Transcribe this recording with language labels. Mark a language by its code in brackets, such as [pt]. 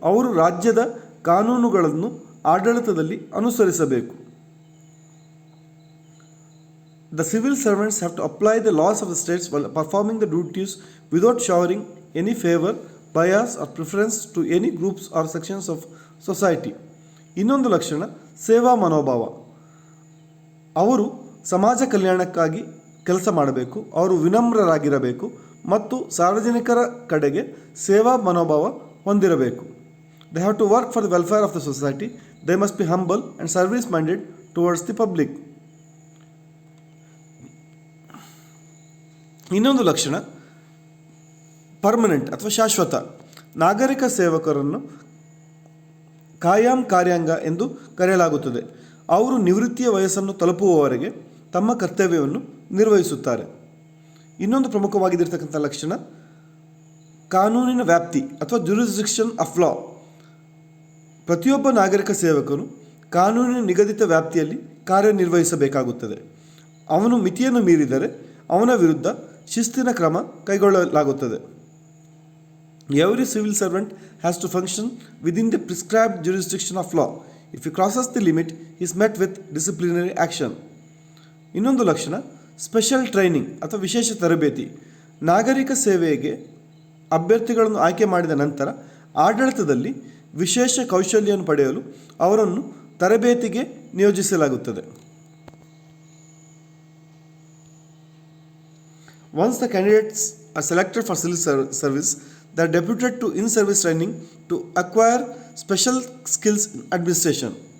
[kn] ಅವರು ರಾಜ್ಯದ ಕಾನೂನುಗಳನ್ನು ಆಡಳಿತದಲ್ಲಿ ಅನುಸರಿಸಬೇಕು. [en] The civil servants have to apply the laws of the states while performing the duties without showering any favor, bias or preference to any groups or sections of society. [kn] ಇನ್ನೊಂದು ಲಕ್ಷಣ ಸೇವಾ ಮನೋಭಾವ. ಅವರು ಸಮಾಜ ಕಲ್ಯಾಣಕ್ಕಾಗಿ ಕೆಲಸ ಮಾಡಬೇಕು. ಅವರು ವಿನಮ್ರರಾಗಿರಬೇಕು ಮತ್ತು ಸಾರ್ವಜನಿಕರ ಕಡೆಗೆ ಸೇವಾ ಮನೋಭಾವ ಹೊಂದಿರಬೇಕು. [en] They have to work for the welfare of the society. They must be humble and service-minded towards the public. [kn] ಇನ್ನೊಂದು ಲಕ್ಷಣ ಪರ್ಮನೆಂಟ್ ಅಥವಾ ಶಾಶ್ವತ. ನಾಗರಿಕ ಸೇವಕರನ್ನು ಕಾಯಂ ಕಾರ್ಯಾಂಗ ಎಂದು ಕರೆಯಲಾಗುತ್ತದೆ. ಅವರು ನಿವೃತ್ತಿಯ ವಯಸ್ಸನ್ನು ತಲುಪುವವರೆಗೆ ತಮ್ಮ ಕರ್ತವ್ಯವನ್ನು ನಿರ್ವಹಿಸುತ್ತಾರೆ. ಇನ್ನೊಂದು ಪ್ರಮುಖವಾಗಿದ್ದಿರ್ತಕ್ಕಂಥ ಲಕ್ಷಣ ಕಾನೂನಿನ ವ್ಯಾಪ್ತಿ ಅಥವಾ ಜುರಿಸ್ಡಿಕ್ಷನ್ ಆಫ್ ಲಾ. ಪ್ರತಿಯೊಬ್ಬ ನಾಗರಿಕ ಸೇವಕನು ಕಾನೂನಿನ ನಿಗದಿತ ವ್ಯಾಪ್ತಿಯಲ್ಲಿ ಕಾರ್ಯನಿರ್ವಹಿಸಬೇಕಾಗುತ್ತದೆ. ಅವನು ಮಿತಿಯನ್ನು ಮೀರಿದರೆ ಅವನ ವಿರುದ್ಧ ಶಿಸ್ತಿನ ಕ್ರಮ ಕೈಗೊಳ್ಳಲಾಗುತ್ತದೆ. [en] Every civil servant has to function within the prescribed jurisdiction of law. If he crosses the limit, he is met with disciplinary action. [kn] ಇನ್ನೊಂದು ಲಕ್ಷಣ ಸ್ಪೆಷಲ್ ಟ್ರೈನಿಂಗ್ ಅಥವಾ ವಿಶೇಷ ತರಬೇತಿ. ನಾಗರಿಕ ಸೇವೆಗೆ ಅಭ್ಯರ್ಥಿಗಳನ್ನು ಆಯ್ಕೆ ಮಾಡಿದ ನಂತರ ಆಡಳಿತದಲ್ಲಿ ವಿಶೇಷ ಕೌಶಲ್ಯವನ್ನು ಪಡೆಯಲು ಅವರನ್ನು ತರಬೇತಿಗೆ ನಿಯೋಜಿಸಲಾಗುತ್ತದೆ. [en] Once the candidates are selected for civil service, they are deputed to in-service training to acquire special skills in administration.